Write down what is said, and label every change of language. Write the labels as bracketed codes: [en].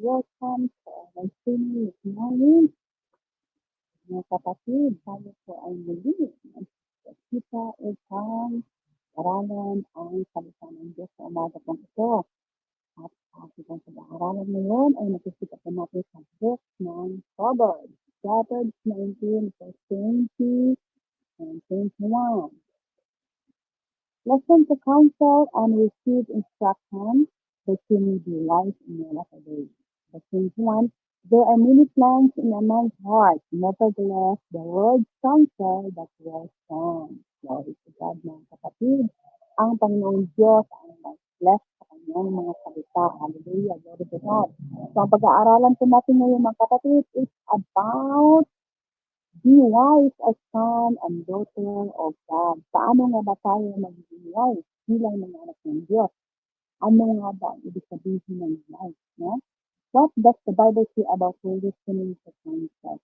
[en] Welcome to our streaming this morning. [tl] Mga kapatid, tayo po ay muli nagkita upang aralan ang salita ng Diyos sa umaga pong ito. At ating pag-aaralan ngayon ay nakikita po natin sa book ng Proverbs. [en] Proverbs 19, verse 20 and 21. Listen to counsel and receive instruction, that you may be wise in your latter days. Verse 21, there are many plans in a man's heart, nevertheless, the Lord's counsel that will stand. Glory to God, [tl] mga kapatid. Ang Panginoong Diyos ang mag-bless sa kanyang mga salita. [en] Hallelujah, glory to God. So, [tl] ang pag-aaralan po natin ngayon, mga kapatid, [en] is about be wise as son and daughter of God. [tl] Paano nga ba tayo magiging wise bilang mga anak ng Diyos? Ano nga ba ang ibig sabihin ng wise? No? [en] What does the Bible say about listening to counsel?